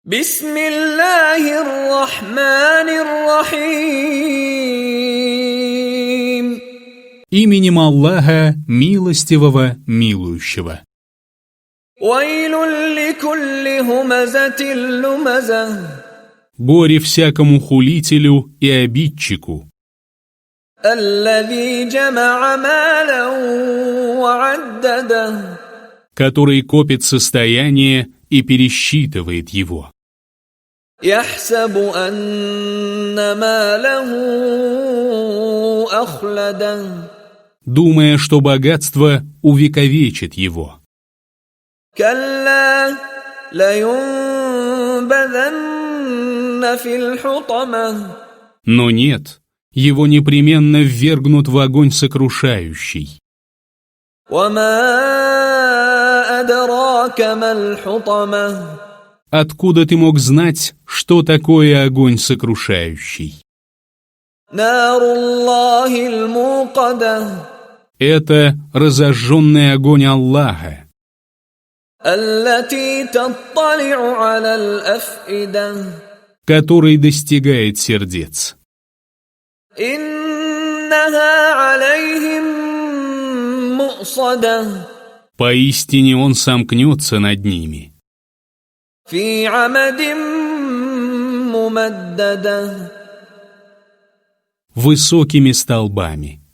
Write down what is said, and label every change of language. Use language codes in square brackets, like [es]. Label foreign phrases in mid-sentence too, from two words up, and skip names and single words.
[ar] بسم الله الرحمن الرحيم. [ru] Именем Аллаха, милостивого, милующего. [ar] ويل لكل همزة لمزة. [ru] Горе всякому хулителю и обидчику, [ar] الذي جمع مالا وعدده. [ru] который копит состояние и пересчитывает его, [ar] يحسب أن ماله أخلده. [ru] думая, что богатство увековечит его. [ar] كلا لينبذن في الحطمة. [ru] Но нет, его непременно ввергнут в огонь сокрушающий. [ar] وما أدراك ما الحطمة. [ru] Откуда ты мог знать, что такое огонь сокрушающий? [ar] نار الله الموقدة. [ru] Это разожженный огонь Аллаха, [ar] التي تطلع على الأفئدة. [ru] который достигает сердец. [ar] إنها عليهم مؤصدة. [ru] Поистине он сомкнется над ними [ar] في عمد ممددة. [ru] высокими столбами.